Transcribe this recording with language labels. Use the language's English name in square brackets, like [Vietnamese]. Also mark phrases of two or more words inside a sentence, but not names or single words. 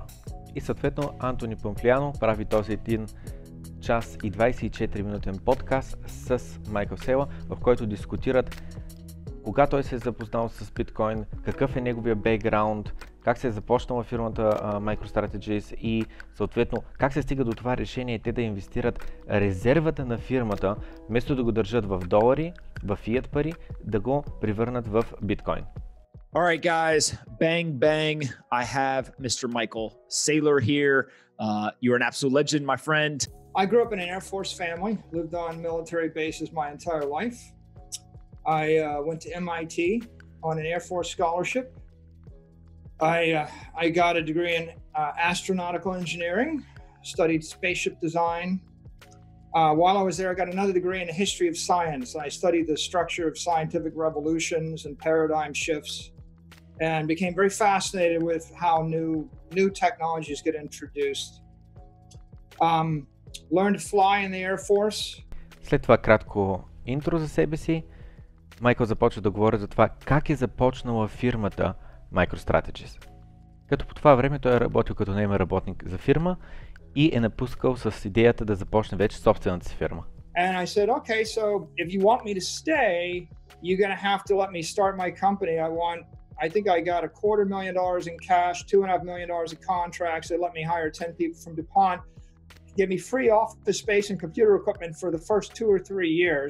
[Bulgarian] И съответно Антони Помплиано прави този 1 час и 24 минутен подкаст с Майкъл Села, в който дискутират кога той се е запознал с биткоин, какъв е неговия бекграунд, как се е започнала фирмата Micro Strtegy и съответно как се стига до това решение те да инвестират резервата на фирмата, вместо да го държат в долари, в фиат пари, да го превърнат в биткоин. [English] Alright guys, bang bang, I have Mr. Michael Saylor here. You're an absolute legend, my friend. I grew up in an Air Force family, lived on military bases my entire life. I went to MIT on an Air Force scholarship. I got a degree in astronautical engineering, studied spaceship design. While I was there, I got another degree in the history of science. I studied the structure of scientific revolutions and paradigm shifts, and became very fascinated with how new technologies get introduced. Learned to fly in the Air Force. [Bulgarian] След това кратко интро за себе си, Майкъл започва да говори за това как е започнала фирмата Micro Strtegy. Като по това време той е работил като наемен работник за фирма и е напускал с идеята да започне вече собствената си фирма. [English] And I said, okay, so if you want me to stay, you're going to have to let me start my company. I think I got $250,000 in cash, $2.5 million of contracts. They let me hire 10 people from DuPont, give me free office space and computer equipment for the first 2 or 3 years.